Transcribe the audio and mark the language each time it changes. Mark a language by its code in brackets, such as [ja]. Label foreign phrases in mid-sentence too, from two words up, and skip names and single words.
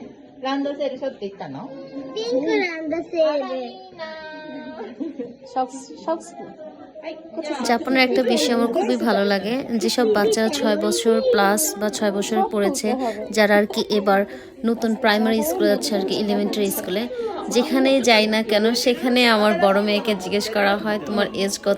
[ja] ランドセル背負っていったの？ピンクランドセール。いいな [bn] জাপানের একটা বিষয় আমার খুবই ভালো লাগে, যেসব বাচ্চারা 6 বছর প্লাস বা 6 বছর পড়েছে, যারা আর কি এবার নতুন [en] primary school [bn] যাচ্ছে আর কি, [en] elementary school, [bn] যেখানেই যাই না কেন সেখানে আমার বড় মেয়েকে জিজ্ঞেস করা হয় তোমার এজ কত।